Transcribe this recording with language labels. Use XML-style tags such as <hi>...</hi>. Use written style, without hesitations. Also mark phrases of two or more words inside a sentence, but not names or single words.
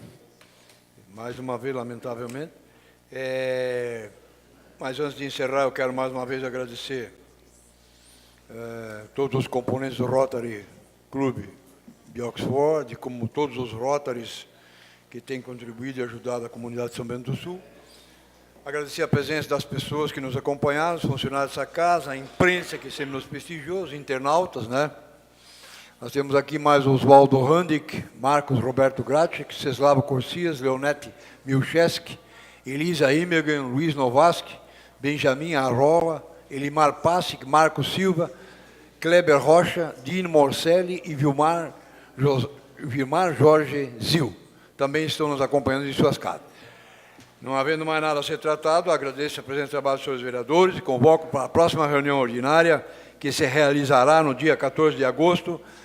<pt>Mais uma vez, lamentavelmente. Mas antes de encerrar, eu quero mais uma vez agradecer todos os componentes do Rotary Club de Oxford, como todos os Rotaries que têm contribuído e ajudado a comunidade de São Bento do Sul. Agradecer a presença das pessoas que nos acompanharam, os funcionários dessa casa, a imprensa que sempre nos prestigiou, os internautas, né? Nós temos aqui mais Oswaldo Randick, Marcos Roberto Gracic, Ceslavo Corsias, Leonete Milcheski, Elisa Imergan, Luiz Novaski, Benjamin Arrola, Elimar Passic, Marcos Silva, Kleber Rocha, Dino Morcelli e Vilmar Jorge Zil. Também estão nos acompanhando em suas casas. Não havendo mais nada a ser tratado, agradeço a presença do trabalho dos senhores vereadores e convoco para a próxima reunião ordinária, que se realizará no dia 14 de agosto.</pt>